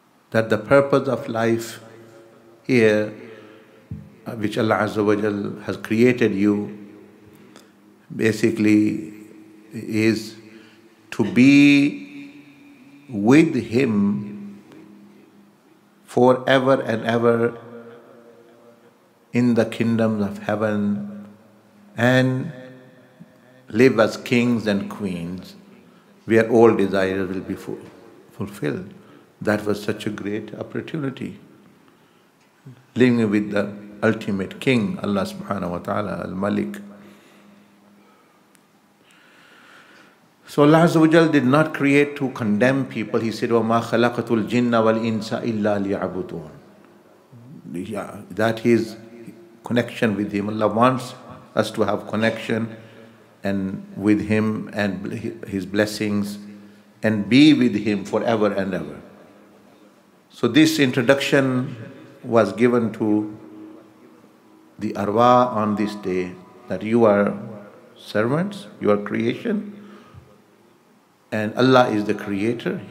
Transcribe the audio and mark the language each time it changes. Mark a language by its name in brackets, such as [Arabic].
[English] That the purpose of life here, which Allah Azza wa Jal has created you, basically is to be with Him forever and ever in the kingdoms of heaven and live as kings and queens where all desires will be fulfilled. That was such a great opportunity. Living with the ultimate king, Allah subhanahu wa ta'ala, al-Malik. So Allah Azza wa Jal did not create to condemn people. He said, [Arabic] وَمَا خَلَقَتُ الْجِنَّ وَالْإِنسَ إِلَّا لِيَعْبُدُونَ. [English] That is connection with Him. Allah wants us to have connection and with Him and His blessings and be with Him forever and ever. So this introduction was given to the arwah on this day, that you are servants, you are creation, and Allah is the creator.